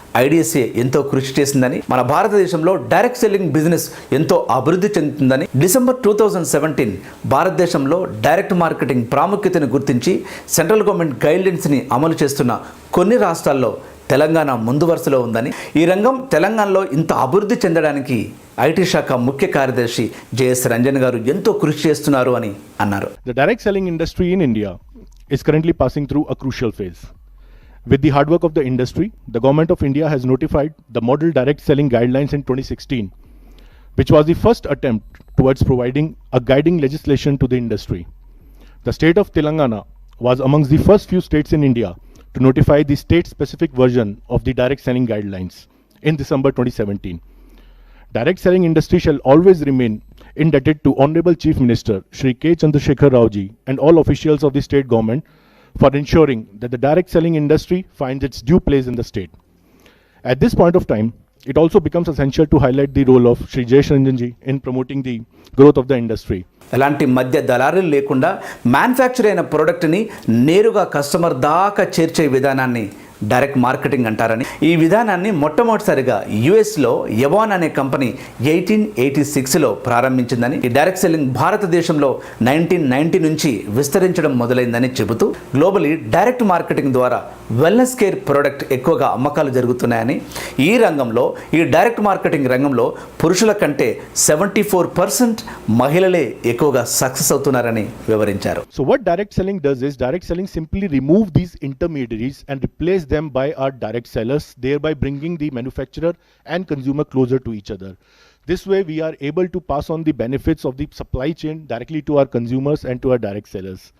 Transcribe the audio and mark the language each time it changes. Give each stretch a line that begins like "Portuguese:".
Telugu: IDSA ఎంతో కృషి చేసిందని, మన భారతదేశంలో డైరెక్ట్ సెల్లింగ్ బిజినెస్ ఎంతో అభివృద్ధి చెందుతుందని, డిసెంబర్ 2017 భారతదేశంలో డైరెక్ట్ మార్కెటింగ్ ప్రాముఖ్యతను గుర్తించి సెంట్రల్ గవర్నమెంట్ గైడ్లైన్స్ని అమలు చేస్తున్న కొన్ని రాష్ట్రాల్లో తెలంగాణ ముందు వరుసలో ఉందని, ఈ రంగం తెలంగాణలో ఇంత అభివృద్ధి చెందడానికి ఐటీ శాఖ ముఖ్య కార్యదర్శి JS రంజన్ గారు ఎంతో కృషి చేస్తున్నారు అని అన్నారు.
English: The direct selling industry in India is currently passing through a crucial phase. With the hard work of the industry, the government of India has notified the model direct selling guidelines in 2016, which was the first attempt towards providing a guiding legislation to the industry. The state of Telangana was amongst the first few states in India to notify the state-specific version of the direct selling guidelines in December 2017. Direct selling industry shall always remain indebted to Honorable Chief Minister Shri K. Chandrasekhar Rao ji and all officials of the state government for ensuring that the direct selling industry finds its due place in the state. At this point of time, it also becomes essential to highlight the role of Shri JS Ranjan ji in promoting the growth of the industry.
Telugu: ఎలాంటి మధ్య దళారులు లేకుండా manufacture అయిన ప్రోడక్ట్ని నేరుగా customer దాకా చేర్చే విధానాన్ని డైరెక్ట్ మార్కెటింగ్ అంటారని, ఈ విధానాన్ని మొట్టమొదటిసారిగా యుఎస్లో ఎవాన్ అనే కంపెనీ 1886లో ప్రారంభించిందని, ఈ డైరెక్ట్ సెల్లింగ్ భారతదేశంలో 1990 నుంచి విస్తరించడం మొదలైందని చెబుతూ గ్లోబలీ డైరెక్ట్ మార్కెటింగ్ ద్వారా వెల్నెస్ కేర్ ప్రోడక్ట్ ఎక్కువగా అమ్మకాలు జరుగుతున్నాయని, ఈ రంగంలో ఈ డైరెక్ట్ మార్కెటింగ్ రంగంలో పురుషుల కంటే 74% మహిళలే ఎక్కువగా సక్సెస్ అవుతున్నారని వివరించారు.
English: So what direct selling does is direct selling simply remove these intermediaries and replace them by our direct sellers, thereby bringing the manufacturer and consumer closer to each other. This way we are able to pass on the benefits of the supply chain directly to our consumers and to our direct sellers.